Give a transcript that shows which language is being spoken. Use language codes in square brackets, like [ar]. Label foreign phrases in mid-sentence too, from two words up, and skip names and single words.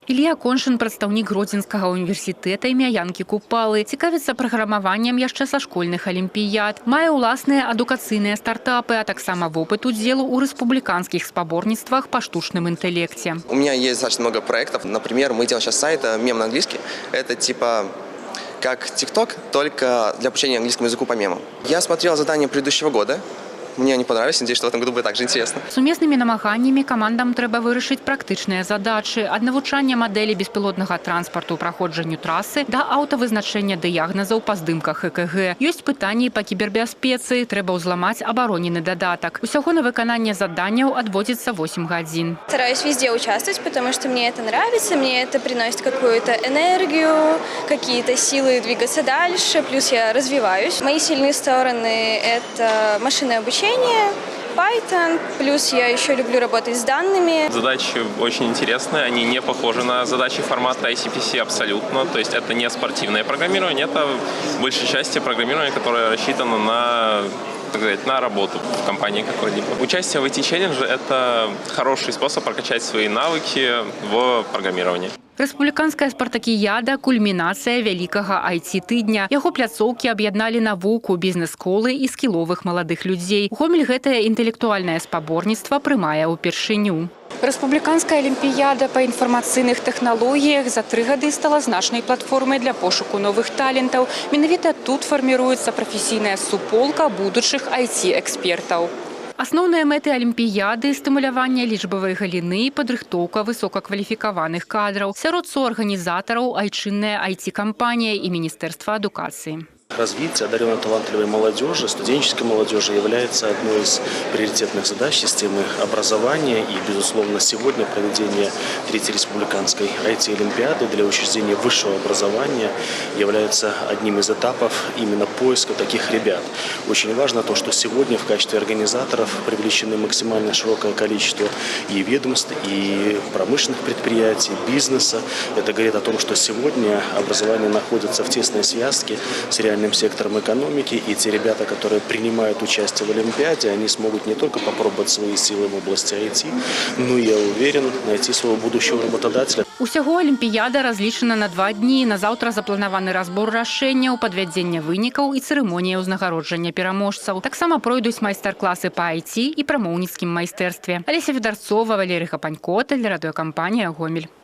[be] Ілля Коншин, прадстаўнік Гродзенскага універсітэта імя Янкі Купалы, цікавіцца праграмаваннем яшчэ са школьных алімпіяд. Мае ўласныя адукацыйныя стартапы, а таксама вопыт удзелу ў рэспубліканскіх спаборніцтвах па штучным интеллекте. [ru] У меня есть достаточно много проектов. Например, мы делаем сейчас сайт «Мем на английский». Это типа как TikTok, только для обучения английскому языку по мемам. Я смотрел задания предыдущего года. Мне они понравились, надеюсь, что в этом году будет так же интересно. Сумеснымі намаганнямі камандам трэба вырашыць практычныя задачы ад навучання мадэлі беспілотнага транспарту праходжанню трасы да аўтавызначэння дыягназаў па здымках ЭКГ. Ёсць пытанні па кібербяспецы, трэба ўзламаць абаронены дадатак. Усяго на выкананне заданняў адводзіцца 8 гадзін. Стараюсь везде участвовать, потому что мне это нравится, мне это приносит какую-то энергию, какие-то силы двигаться дальше, плюс я развиваюсь. Мои сильные стороны – это машинное обучение, Python, плюс я еще люблю работать с данными. Задачи очень интересные, они не похожи на задачи формата ICPC абсолютно, то есть это не спортивное программирование, это в большей части программирование, которое рассчитано на работу в компании какой-либо. Участие в IT-челлендже – это хороший способ прокачать свои навыки в программировании. [be] Рэспубліканская спартакіяда – кульмінацыя вялікага IT-тыдня. Яго пляцоўкі аб'ядналі навуку, бізнес-колы і скіловых маладых людзей. Гомель гэтае інтэлектуальнае спаборніцтва прымае ўпершыню. Рэспубліканская алімпіяда па інфармацыйных тэхналогіях за 3 гады стала значнай платформай для пошуку новых талентаў. Менавіта тут фарміруецца прафесійная суполка будучых IT-экспертаў. Асноўныя мэты алімпіяды – стымуляванне лічбавай галіны і падрыхтоўка высокакваліфікаваных кадраў. Сярод суарганізатараў айчынная IT-кампанія і Міністэрства адукацыі. [ru] Развитие одаренной талантливой молодежи, студенческой молодежи является одной из приоритетных задач системы образования. И, безусловно, сегодня проведение 3-й республиканской IT-олимпиады для учреждения высшего образования является одним из этапов именно поиска таких ребят. Очень важно то, что сегодня в качестве организаторов привлечены максимально широкое количество и ведомств, и промышленных предприятий, бизнеса. Это говорит о том, что сегодня образование находится в тесной связке с реальным сектором экономики, и те ребята, которые принимают участие в Олимпиаде, они смогут не только попробовать свои силы в области IT, но, я уверен, найти своего будущего работодателя. [be] Усяго алімпіяда разлічана на 2 дні. На заўтра запланаваны разбор рашэнняў, падвядзення вынікаў і цырымонія ўзнагароджання пераможцаў. Таксама пройдуць майстар-класы па IT і прамоўніцкім майстэрстве. Алеся Федарцова, Валерий Хапанько, тэлерадыёкампанія «Гомель».